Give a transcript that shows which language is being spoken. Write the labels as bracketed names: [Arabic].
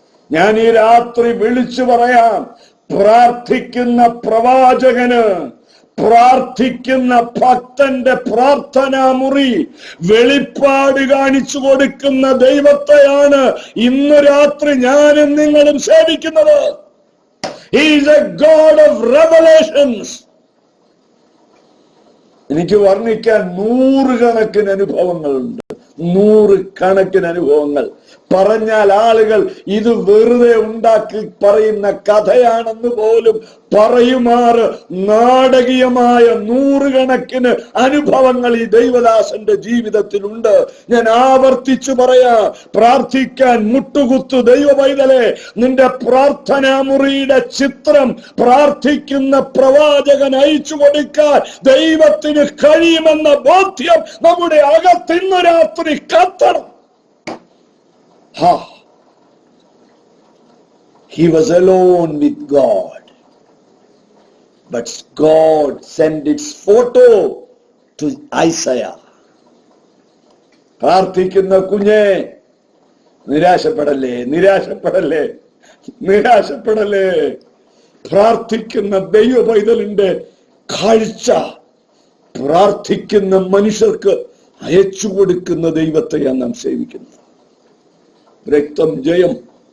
[Malayalam] ഞാൻ ഈ രാത്രി വിളിച്ചു പറയാം, പ്രാർത്ഥിക്കുന്ന പ്രവാചകന്, പ്രാർത്ഥിക്കുന്ന ഭക്തന്റെ പ്രാർത്ഥനാ മുറി വെളിപ്പാട് കാണിച്ചു കൊടുക്കുന്ന ദൈവത്തെയാണ് ഇന്ന് രാത്രി ഞാനും നിങ്ങളും സേവിക്കുന്നത്. [English] He is a God of revelations. [Malayalam] എനിക്ക് വർണ്ണിക്കാൻ 100 കണക്കിന് അനുഭവങ്ങളുണ്ട്. 100 കണക്കിന് അനുഭവങ്ങൾ പറഞ്ഞാൽ ആളുകൾ ഇത് വെറുതെ ഉണ്ടാക്കി പറയുന്ന കഥയാണെന്ന് പോലും പറയുമാറ് നാടകീയമായ 100 കണക്കിന് അനുഭവങ്ങൾ ഈ ദൈവദാസന്റെ ജീവിതത്തിലുണ്ട്. ഞാൻ ആവർത്തിച്ചു പറയാ, പ്രാർത്ഥിക്കാൻ മുട്ടുകുത്തു ദൈവപൈതലേ. നിന്റെ പ്രാർത്ഥനാ മുറിയുടെ ചിത്രം പ്രാർത്ഥിക്കുന്ന പ്രവാചകൻ അയച്ചു കൊടുക്കാൻ ദൈവത്തിന് കഴിയുമെന്ന ബോധ്യം നമ്മുടെ അകത്തിന്ന് രാത്രി കത്തണം. [English] He was alone with God, but God sent its photo to Isaiah. [Malayalam] പ്രാർത്ഥിക്കുന്ന കുഞ്ഞെ, നിരാശപ്പെടല്ലേ, നിരാശപ്പെടല്ലേ, നിരാശപ്പെടല്ലേ. പ്രാർത്ഥിക്കുന്ന ദൈവ പൈതലിന്റെ കാഴ്ച പ്രാർത്ഥിക്കുന്ന മനുഷ്യർക്ക് അയച്ചു കൊടുക്കുന്ന ദൈവത്തെയാണ് നാം സേവിക്കുന്നത്. രക്തം ജയം.